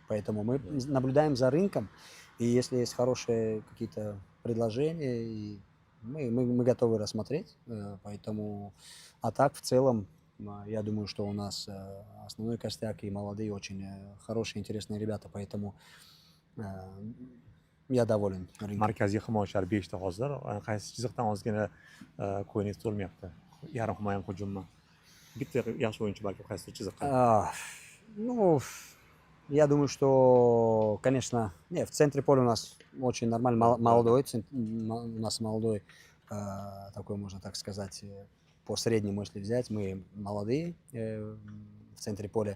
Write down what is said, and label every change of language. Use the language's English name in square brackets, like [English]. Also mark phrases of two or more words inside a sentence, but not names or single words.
[Russian] Поэтому мы наблюдаем за рынком, и если есть хорошие какие-то предложения, и мы готовы рассмотреть. Поэтому, а так, в целом, я думаю, что у нас основной костяк и молодые, очень хорошие, интересные ребята, поэтому я доволен рынком. [Uzbek] Markaziy himoyachilar 5 ta hozir. Qaysi chiziqdan ozgina qo'yingiz to'lmayapti? Yarim himoya ham hujummi? Bitta yaxshi o'yinchi balki qaysidir chiziqqa. [Russian] Ну, я думаю, что, конечно, в центре поля у нас очень нормально, молодой, у нас молодой, такой, можно так сказать, по среднему, если взять, мы молодые в центре поля.